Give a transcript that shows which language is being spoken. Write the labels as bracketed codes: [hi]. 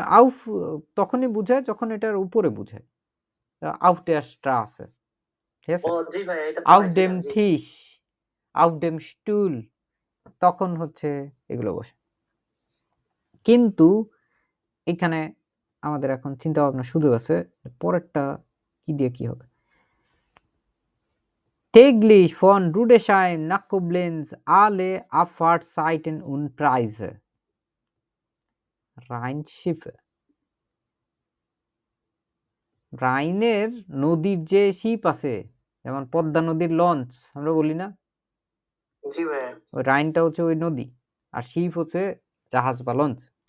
[bn] আউফ তখনই বুঝায় যখন এটার উপরে বুঝায়, আউফ [de] der Straße, [bn] ঠিক আছে? ও জি ভাই, এটা আউফ পাইছিলাম, [de] dem [bn] জি। [de] Tisch, [bn] আউফ [de] dem Stuhl, [bn] তখন হচ্ছে এগুলো বসে। কিন্তু এখানে আমাদের এখন চিন্তা ভাবনার সুযোগ আছে, পরেরটা কি দিয়ে কি হবে। [de] Täglich von Rudesheim nach Koblenz alle Abfahrtszeiten und Preise. [bn] Rheinschiffe, রাইনের নদীর যে শিপ আছে, যেমন পদ্মা নদীর লঞ্চ আমরা বলি না, জি ভাই। ওই রাইনটা হচ্ছে ওই নদী, আর শিপ হচ্ছে জাহাজ বা লঞ্চ।